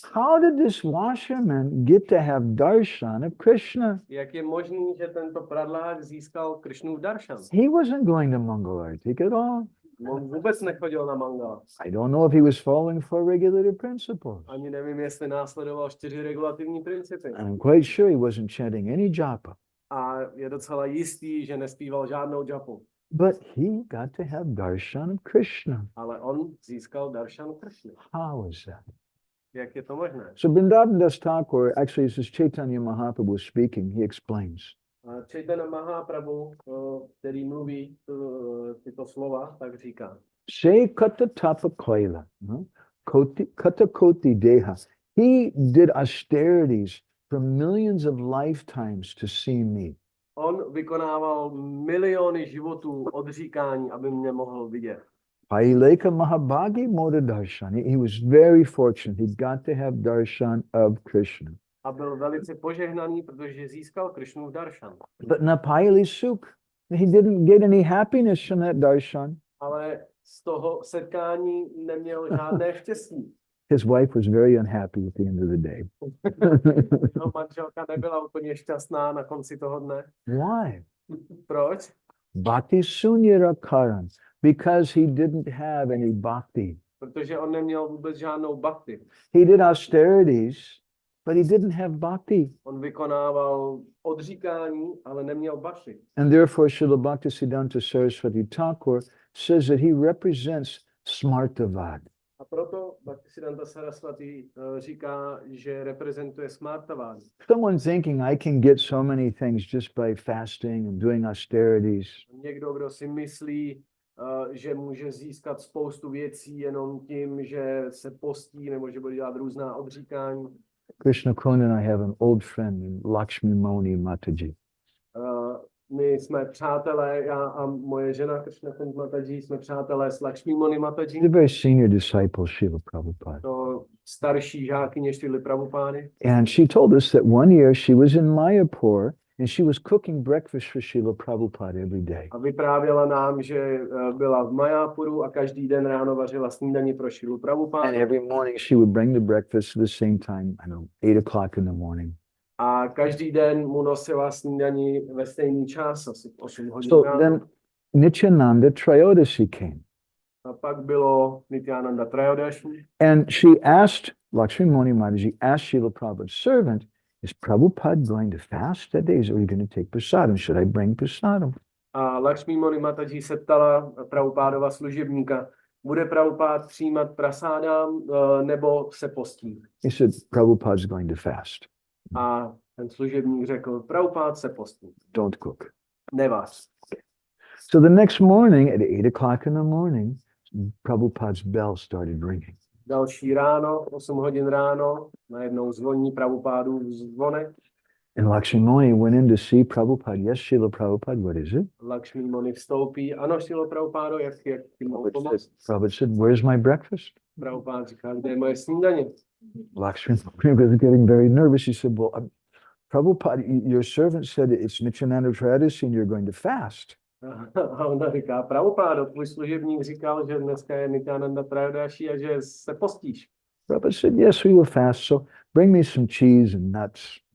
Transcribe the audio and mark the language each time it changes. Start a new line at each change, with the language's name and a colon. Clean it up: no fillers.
English: How did this washerman get to have darshan of Krishna?
Czech: Jak je možný, že tento pradlák získal Kršnův darshan?
English: He wasn't going to Mangalartik at all.
Czech: On vůbec nechodil na mangala.
English: I don't know if he was following four regulative principles.
Czech: Ani nevím, jestli následoval 4 regulativní principy.
English: And I'm quite sure he wasn't chanting any japa.
Czech: A je docela jistý, že nespíval žádnou japu.
English: But he got to have darshan of Krishna.
Czech: Ale on získal darshan Kršny.
English: How is that?
Czech: Jak je to možné?
English: So Vrindavan Thakur, actually this is Chaitanya Mahaprabhu speaking, he explains.
Czech: Chaitanya Mahaprabhu, který mluví tyto slova, tak říká.
Bangla: Se kata tapa koila, kata koti deha.
English: He did austerities for millions of lifetimes to see me.
Czech: On vykonával miliony životů odříkání, aby mě mohl vidět.
English: 𝗘𝗿𝗁𝗁
Bangla: Mahabhagi Moda Darshan.
English: He was very fortunate. He got to have darshan of Krishna.
Czech: A byl velice požehnaný, protože získal Krišnův darshan.
English: But 𝗞𝗿𝗍𝘀, he didn't get any happiness from that darshan.
Czech: Ale z toho setkání neměl žádné štěstí.
English: His wife was very unhappy at the end of the day.
Czech: Jeho manželka nebyla úplně šťastná na konci toho dne.
English: Why?
Czech: Proč?
Bangla: Bhakti sunyara karan.
English: Because he didn't have any bhakti.
Czech: Protože on neměl vůbec žádnou bhakti.
English: He did austerities, but he didn't have bhakti.
Czech: On vykonával odříkání, ale neměl bhakti.
English: And therefore, Srila Bhaktisiddhanta Saraswati Thakur says that he represents smartavad.
Czech: A proto Bhaktisiddhanta Saraswati říká, že reprezentuje smartavad.
English: Someone thinking I can get so many things just by fasting and doing austerities.
Czech: Někdo, kdo si myslí, že může získat spoustu věcí jenom tím, že se postí nebo že bude dělat různá odříkání.
English: Krishna Kund and I have an old friend, 𝗏𝗏𝗵𝗂𝗶
Czech: My jsme přátelé, já a moje žena Krishna Kund Mataji jsme přátelé s 𝗏𝗏𝗵𝗂𝗶 Mataji.
English: He's a very senior disciple of Srila Prabhupada.
Czech: To starší žákyně Šrily Prabhupády.
English: And she told us that one year she was in Mayapur and she was cooking breakfast for Srila Prabhupada every day.
Czech: A vyprávěla nám, že byla v Mayapuru a každý den ráno vařila snídani pro Šrilu Prabhupádu.
English: And every morning she would bring the breakfast at the same time, I don't know, 8 o'clock in the morning.
Czech: A každý den mu nosila snídani ve stejný čas, asi 8 hodin
English: So
Czech: ráno.
English: then Nityananda Trayodasi came.
Czech: A pak bylo Nityananda Trayodashi.
English: And she asked, 𝗏𝗏𝗵𝗂𝗶 Mataji asked Srila Prabhupada's servant, is Prabhupada going to fast that day? Or are you going to take prasadam? Should I bring prasadam?
Czech: A 𝗏𝗏𝗵𝗂𝗶 Mataji se ptala Prabhupádova služebníka, bude Prabhupád přijímat prasádám nebo se postí?
English: He said, Prabhupada's going to fast.
Czech: A ten služebník řekl, Prabhupád se postí,
English: Don't cook.
Czech: nevař.
English: So the next morning at 8 o'clock in the morning, Prabhupada's bell started ringing.
Czech: Další ráno, 8 hodin ráno, najednou zvoní Prabhupádův zvonek.
English: And 𝗏𝗏𝗵𝗂𝗶 went in to see Prabhupada. Yes, Srila Prabhupada, what is it?
Czech: 𝗏𝗏𝗵𝗂𝗶 vstoupí. Ano, Šrilo Prabhupádo, jak ti mohu pomoct?
English: Prabhupada said, where's my breakfast?
Czech: Prabhupád říká, kde je moje snídaně?
English: 𝗏𝗏𝗵𝗂𝗶 was getting very nervous. He said, well, Prabhupada, your servant said it's Nityananda Trayodasi and you're going to fast.
Czech: A ona říká, Prabhupádo, tvůj služebník říkal, že dneska je Nityananda Trayodashi a že se postíš.
English: Prabhupada said, yes, we will fast. So bring me some cheese and nuts.